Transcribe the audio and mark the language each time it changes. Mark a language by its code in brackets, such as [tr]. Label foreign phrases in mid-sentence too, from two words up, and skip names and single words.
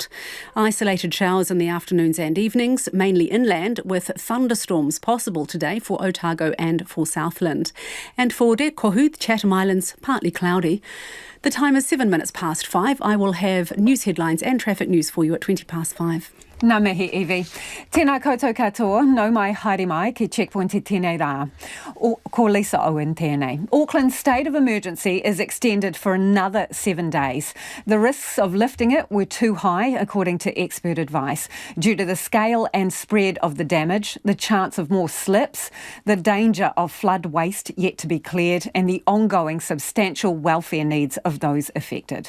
[en] Isolated showers in the afternoons and evenings, mainly inland with thunderstorms possible today for Otago and for Southland. And for Te Kohoot, Chatham Islands, partly cloudy. The time is 7 minutes past 5. I will have news headlines and traffic news for you at 20 past 5. [mi] Nā mihi, Evie. Tēnā koutou katoa, nau mai haere mai ki Checkpoint i tēnei rā. Ko Lisa Owen tēnei. [en] Auckland's state of emergency is extended for another 7 days. The risks of lifting it were too high, according to expert advice, due to the scale and spread of the damage, the chance of more slips, the danger of flood waste yet to be cleared, and the ongoing substantial welfare needs of those affected.